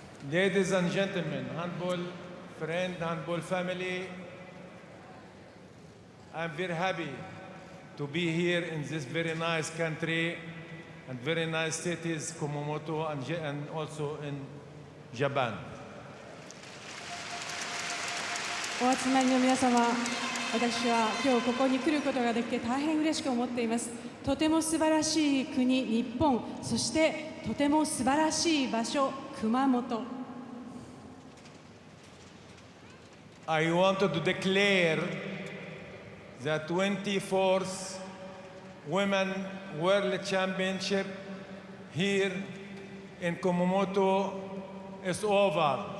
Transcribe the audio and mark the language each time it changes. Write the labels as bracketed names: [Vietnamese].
[English] Ladies and gentlemen, handball friend, handball family, I'm very happy to be here in this very nice country and very nice cities, Kumamoto and also in Japan. [Japanese] お集まりの皆様、私は今日ここに来ることができて大変嬉しく思っています。とても素晴らしい国、日本、そしてとても素晴らしい場所、熊本。 [English] I wanted to declare the 24th Women World Championship here in Kumamoto is over.